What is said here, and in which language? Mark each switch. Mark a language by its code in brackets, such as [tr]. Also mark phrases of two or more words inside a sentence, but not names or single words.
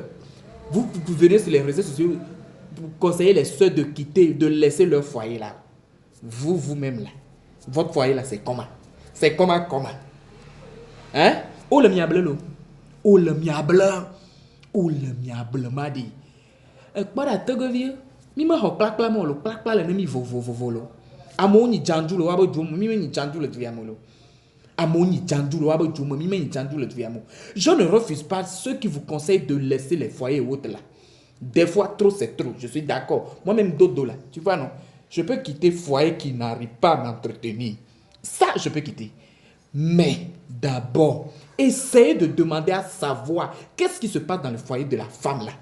[fr] Vous venez sur les réseaux sociaux pour conseiller les sœurs de quitter, de laisser leur foyer là. Vous-même là, votre foyer là c'est comment? C'est comment? Hein? Oh le miable là. Oh le miable. Oh le miable m'a dit. [ee] Kpɔɖa tɔgɔvie mi me xɔ kplakpla mɔ lo kplakpla le ne mi vovovovo lo amewo nyi dzandu le woabe dzo me mi me nyi dzandu le duvia me lo amewo nyi dzandu le woabe dzo me mi me nyi dzandu le duvia me. [fr] Je ne refuse pas ceux qui vous conseillent de laisser les foyers et autres là. Des fois trop c'est trop, je suis d'accord. Moi-même dodo là, tu vois non, je peux quitter foyer qui n'arrive pas à m'entretenir, ça je peux quitter. Mais d'abord essayez de demander à savoir qu'est-ce qui se passe dans le foyer de la femme là.